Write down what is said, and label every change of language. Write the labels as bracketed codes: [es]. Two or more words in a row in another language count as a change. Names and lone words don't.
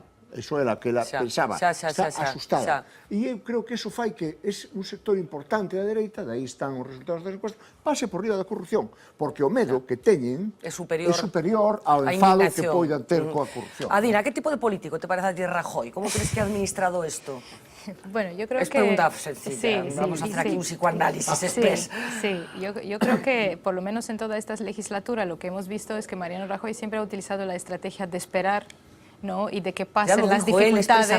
[gl] Eso era o que ela pensaba, está asustada. E eu creo que eso fai que un sector importante da dereita, de aí están os resultados das encuestas, pase por riba da corrupción, porque o medo que teñen é superior ao enfado que poidan ter coa corrupción. [es] Adina, que tipo de político te parece a ti Rajoy? Como crees que ha administrado esto? Bueno, yo creo es pregunta sencilla, vamos a hacer aquí un psicoanálisis express. Sí, yo creo que por lo menos en toda esta legislatura lo que hemos visto es que Mariano Rajoy siempre ha utilizado la estrategia de esperar, ¿no? Y de que pasen las dificultades.